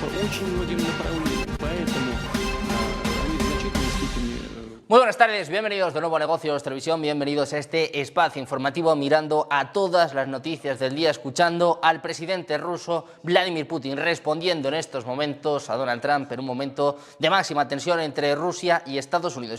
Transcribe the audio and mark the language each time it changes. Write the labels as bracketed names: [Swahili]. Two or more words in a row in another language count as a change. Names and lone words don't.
[Russian] очень многим направлениям. Поэтому они в значительной степени... [Spanish] Muy buenas tardes, bienvenidos de nuevo a Negocios Televisión, bienvenidos a este espacio informativo mirando a todas las noticias del día, escuchando al presidente ruso Vladimir Putin respondiendo en estos momentos a Donald Trump en un momento de máxima tensión entre Rusia y Estados Unidos.